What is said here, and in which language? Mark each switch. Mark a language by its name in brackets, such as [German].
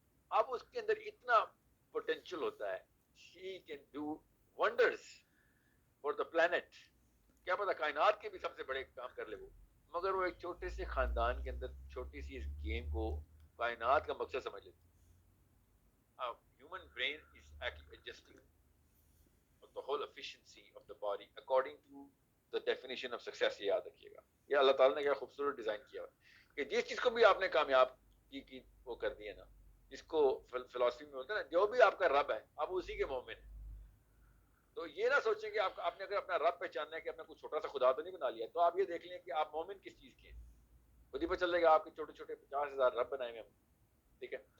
[Urdu] اب اس کے اندر اتنا پوٹینشیل ہوتا ہے، [English] she can do wonders for the planet. [Urdu] کیا پتا کائنات کے بھی سب سے بڑے کام کر لے وہ، مگر وہ ایک چھوٹے سے خاندان کے اندر چھوٹی سی اس گیم کو کائنات کا مقصد سمجھ لیتے. [English] Human brain is actually adjusting the whole efficiency of the body according to the definition of success. [Urdu] یہ یاد رکھیے گا، یہ اللہ تعالیٰ نے کیا خوبصورت ڈیزائن کیا ہوا کہ جس چیز کو بھی آپ نے کامیاب کی وہ کر دی ہے نا، جس کو فلسفی میں ہوتا ہے نا، جو بھی آپ کا رب ہے آپ اسی کے مومن ہیں. تو یہ نہ سوچیں کہ آپ نے اگر اپنا رب پہچاننا ہے کہ اپنا کوئی چھوٹا سا خدا تو نہیں بنا لیا، تو آپ یہ دیکھ لیں کہ آپ مومن کس چیز کے ہیں، خود ہی پہ چل جائے گا. آپ کے چھوٹے چھوٹے 50,000 رب بنائے ہوئے ہم، ٹھیک ہے.